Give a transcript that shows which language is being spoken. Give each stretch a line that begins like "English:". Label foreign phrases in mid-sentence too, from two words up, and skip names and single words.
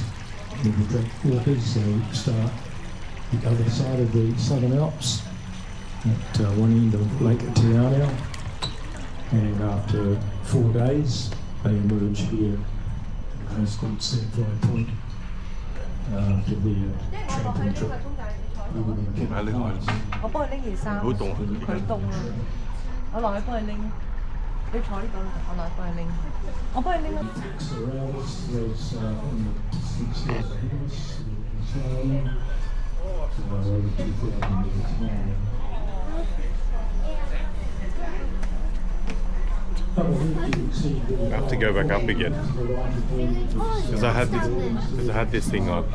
English: Milford track walkers, they start the other side of the Southern Alps, at one end of Lake Tiana, and after 4 days, they emerge here, it's called Sapphire Point. After the tramping trip.
Cantonese: 買拎開。我幫佢拎件衫。好凍啊！佢凍啊！我落去幫佢拎。你坐呢度，我落去幫佢拎。我幫佢拎啊！
English: Around us, there's in the distance there's a house, over 2,000 meters high. I have to go back up again because I had this thing on.